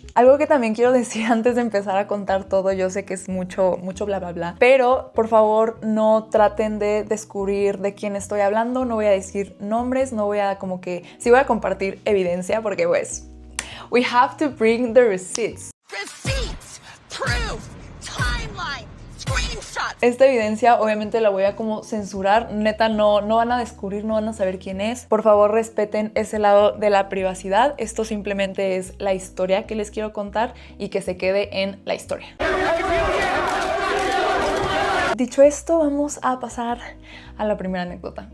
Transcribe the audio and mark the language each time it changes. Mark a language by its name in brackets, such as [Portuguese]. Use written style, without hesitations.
[Spanish] Algo que también quiero decir antes de empezar a contar todo, yo sé que es mucho bla bla bla, pero por favor no traten de descubrir de quién estoy hablando. No voy a decir nombres, no voy a como que, sí voy a compartir evidencia porque pues [English] we have to bring the receipts. Receipts, proof, timeline, screenshots. [Spanish] Esta evidencia obviamente la voy a como censurar, neta no van a descubrir, no van a saber quién es. Por favor respeten ese lado de la privacidad. Esto simplemente es la historia que les quiero contar y que se quede en la historia. Dicho esto, vamos a pasar a la primera anécdota.